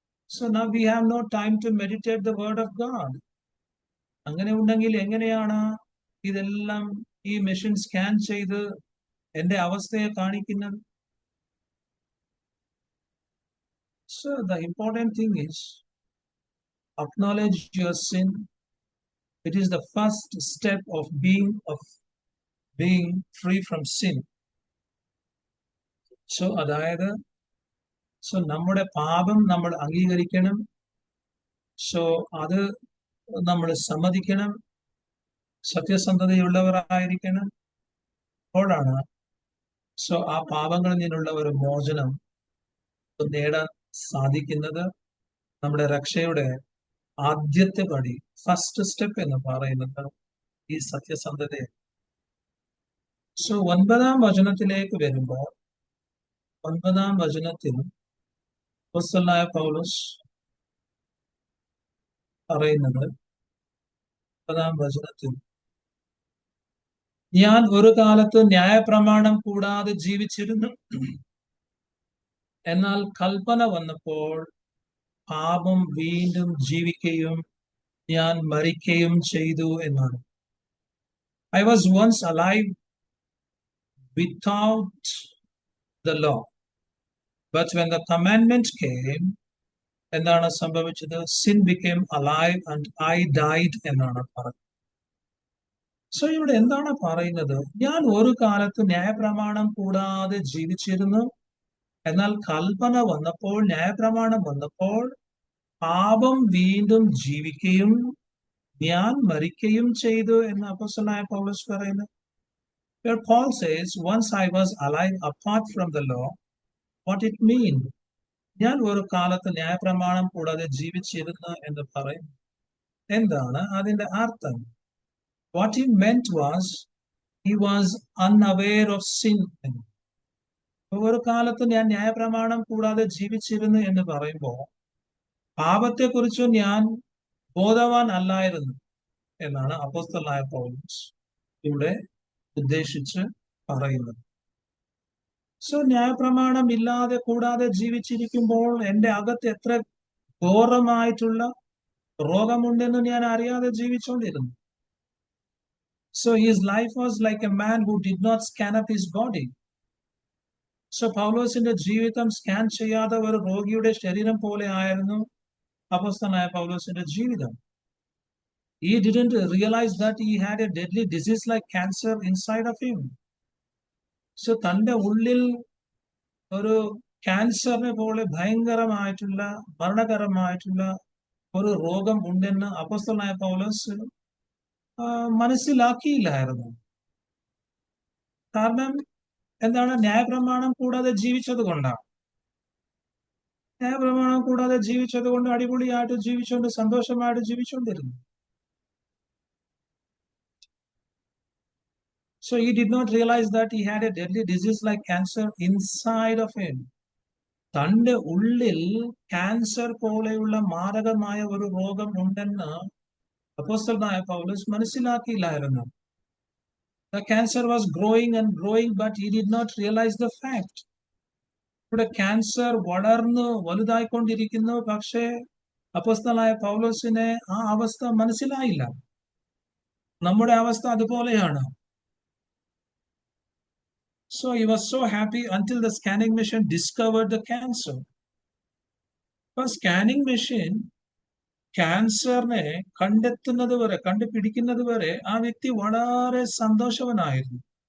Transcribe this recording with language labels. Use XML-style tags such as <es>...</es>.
<en>So now we have no time to meditate the word of God.</en> <ml>അങ്ങനെ ഉണ്ടെങ്കിൽ എങ്ങനെയാണ് ഇതെല്ലാം ഈ മെഷീൻ സ്കാൻ ചെയ്ത് എന്റെ അവസ്ഥയെ കാണിക്കുന്നത്?</ml> <en>So the important thing is acknowledge your sin. It is the first step of being free from sin.</en> <ml>So അതായത് സോ നമ്മുടെ പാപം നമ്മൾ അംഗീകരിക്കണം. സോ അത് നമ്മൾ സമ്മതിക്കണം, സത്യസന്ധതയുള്ളവരായിരിക്കണം. അപ്പോഴാണ് സോ ആ പാപങ്ങളിൽ നിന്നുള്ള ഒരു മോചനം നേടാൻ സാധിക്കുന്നത്. നമ്മുടെ രക്ഷയുടെ ആദ്യത്തെ പടി, ഫസ്റ്റ് സ്റ്റെപ്പ് എന്ന് പറയുന്നത് ഈ സത്യസന്ധതയാണ്. സോ 9ാം വചനത്തിലേക്ക് വരുമ്പോൾ, 9ാം വചനത്തിൽ അപ്പോസ്തലനായ പൗലോസ് പറയുന്നത്, 9ാം വചനത്തിൽ ഞാൻ ഒരു കാലത്ത് ന്യായപ്രമാണം കൂടാതെ ജീവിച്ചിരുന്നു. എന്നാൽ കൽപ്പന വന്നപ്പോൾ പാപം വീണ്ടും ജീവിക്കുകയും ഞാൻ മരിക്കുകയും ചെയ്തു എന്നാണ്.</ml> <en>I was once alive without the law, but when the commandment came,</en> <ml>എന്താണ് സംഭവിച്ചത്?</ml> <en>Sin became alive and I died</en> <ml>എന്നാണ് പറയുന്നത്. സോ ഇവിടെ എന്താണ് പറയുന്നത്? ഞാൻ ഒരു കാലത്ത് ന്യായപ്രമാണം കൂടാതെ ജീവിച്ചിരുന്നു. എന്നാൽ കൽപ്പന വന്നപ്പോൾ, ന്യായപ്രമാണം വന്നപ്പോൾ പാപം വീണ്ടും ജീവിക്കുകയും ഞാൻ മരിക്കുകയും ചെയ്തു എന്ന് അപ്പോസ്തലനായ പൗലോസ് പറയുന്നു.</ml> <en>Where Paul says, once I was alive apart from the law, what it means?</en> <ml>ഞാൻ ഒരു കാലത്ത് ന്യായപ്രമാണം കൂടാതെ ജീവിച്ചിരുന്നു എന്ന് പറയും. എന്താണ് അതിന്റെ അർത്ഥം?</ml> <en>What he meant was, he was unaware of sin.</en> <ml>ഒരു കാലത്ത് ഞാൻ ന്യായപ്രമാണം കൂടാതെ ജീവിച്ചിരുന്നു എന്ന് പറയുമ്പോൾ പാപത്തെക്കുറിച്ച് ഞാൻ ബോധവാൻ അല്ലായിരുന്നു എന്നാണ് അപ്പോസ്തലനായ പൗലോസ് ഇവിടെ ഉദ്ദേശിച്ച് പറയുന്നത്. സോ ന്യായപ്രമാണം ഇല്ലാതെ കൂടാതെ ജീവിച്ചിരിക്കുമ്പോൾ എൻ്റെ അകത്ത് എത്ര ഘോരമായിട്ടുള്ള രോഗമുണ്ടെന്ന് ഞാൻ അറിയാതെ ജീവിച്ചുകൊണ്ടിരുന്നു.</ml> <en>So his life was like a man who did not scan up his body.</en> <ml>So പൗലോസിന്റെ ജീവിതം സ്കാൻ ചെയ്യാതെ ഒരു രോഗിയുടെ ശരീരം പോലെ ആയിരുന്നു അപ്പോസ്തലനായ പൗലോസിന്റെ ജീവിതം.</ml> <en>He didn't realize that he had a deadly disease like cancer inside of him.</en> <ml>So തന്റെ ഉള്ളിൽ ഒരു ക്യാൻസറിനെ പോലെ ഭയങ്കരമായിട്ടുള്ള മരണകരമായിട്ടുള്ള ഒരു രോഗം ഉണ്ടെന്ന് അപ്പോസ്തലനായ പൗലോസ് മനസ്സിലാക്കിയില്ലായിരുന്നു. കാരണം എന്താണ്? ന്യായപ്രമാണം കൂടാതെ ജീവിച്ചത് കൊണ്ടാണ്. ന്യായപ്രമാണം കൂടാതെ ജീവിച്ചത് കൊണ്ട് അടിപൊളിയായിട്ട് ജീവിച്ചുകൊണ്ട് സന്തോഷമായിട്ട് ജീവിച്ചുകൊണ്ടിരുന്നു.</ml> <en>So he did not realize that he had a deadly disease like cancer inside of him.</en> <ml>തന്റെ ഉള്ളിൽ ക്യാൻസർ പോലെയുള്ള മാരകമായ ഒരു രോഗം ഉണ്ടെന്ന് അപ്പോസ്തലനായ പൗലോസ് മനസ്സിലാക്കിയില്ലായിരുന്നു.</ml> <en>The cancer was growing and growing, but he did not realize the fact.</en> <ml>ഇവിടെ ക്യാൻസർ വളർന്നു വലുതായിക്കൊണ്ടിരിക്കുന്നു. പക്ഷേ അപ്പോസ്തലനായ പൗലോസിനെ ആ അവസ്ഥ മനസ്സിലായില്ല. നമ്മുടെ അവസ്ഥ അതുപോലെയാണ്.</ml> <en>So he was so happy until the scanning machine discovered the cancer. But scanning machine</en> <ml>ക്യാൻസറിനെ കണ്ടുപിടിക്കുന്നത് വരെ ആ വ്യക്തി വളരെ സന്തോഷവാനായിരുന്നു.</ml>